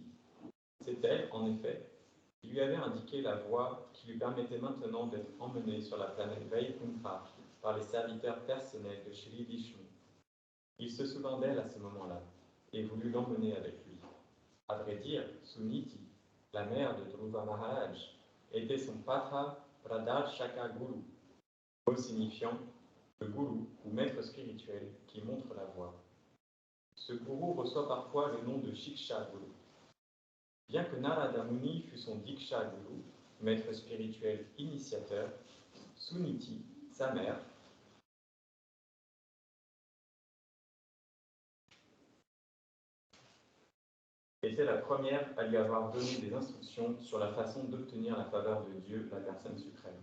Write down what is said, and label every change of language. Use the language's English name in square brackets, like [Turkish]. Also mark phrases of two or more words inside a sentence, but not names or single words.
[French] C'est elle, en effet, qui lui avait indiqué la voie qui lui permettait maintenant d'être emmené sur la planète Vaikuntha par les serviteurs personnels de Shri Vishnu. Il se souvint d'elle à ce moment-là et voulut l'emmener avec lui. À vrai dire, Suniti, la mère de Dhruva Maharaj, était son [Sanskrit] patra pradarshaka guru, [French] mot signifiant le gourou ou maître spirituel qui montre la voie. Ce gourou reçoit parfois le nom de [Sanskrit] Shiksha Guru. [French] Bien que Narada Muni fût son [Sanskrit] Diksha Guru, [French] maître spirituel initiateur, Suniti, sa mère, était la première à lui avoir donné des instructions sur la façon d'obtenir la faveur de Dieu, la personne suprême.